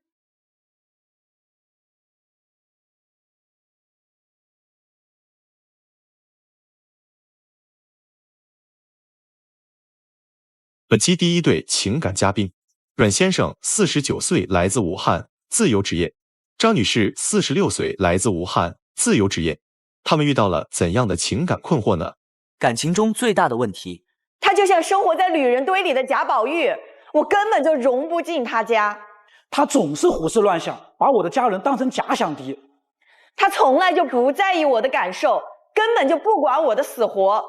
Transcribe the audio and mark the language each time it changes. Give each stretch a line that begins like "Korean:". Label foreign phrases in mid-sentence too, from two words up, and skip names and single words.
Chinese: 本期第一对情感嘉賓，阮先生49歲，來自武漢，自由職業；張女士46歲，來自武漢，自由職業。他們遇到了怎樣的情感困惑呢？感情中最大的問題，他就像生活在女人堆裡的賈寶玉，我根本就融不進他家。他總是胡思亂想，把我的家人當成假想敵。他從來就不在意我的感受，根本就不管我的死活。